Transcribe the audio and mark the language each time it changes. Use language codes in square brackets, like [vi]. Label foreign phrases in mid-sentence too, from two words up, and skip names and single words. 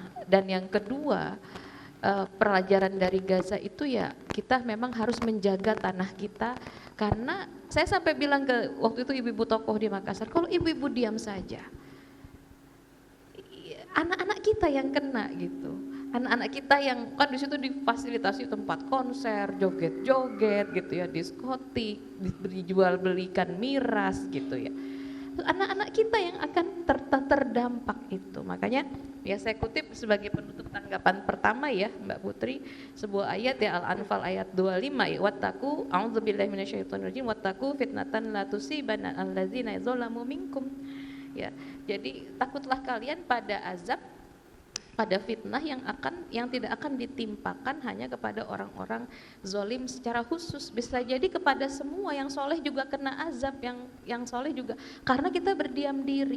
[id] Dan yang kedua, pelajaran dari Gaza itu ya kita memang harus menjaga tanah kita, karena saya sampai bilang ke waktu itu ibu-ibu tokoh di Makassar, kalau ibu-ibu diam saja anak-anak kita yang kena gitu, anak-anak kita yang kan di situ difasilitasi tempat konser, joget-joget gitu ya, diskotik, dijual belikan miras gitu ya, anak-anak kita yang akan terdampak itu. Makanya ya saya kutip sebagai penutup tanggapan pertama ya Mbak Putri, sebuah ayat ya, Al-Anfal ayat 25 ya, [ar] واتقوا أعوذ بالله من الشيطان الرجيم واتقوا فتنة لا تصيبن الذين ظلموا منكم ya. [id] Jadi takutlah kalian pada azab, pada fitnah yang tidak akan ditimpakan hanya kepada orang-orang zolim secara khusus, bisa jadi kepada semua. Yang soleh juga kena azab, yang soleh juga, karena kita berdiam diri.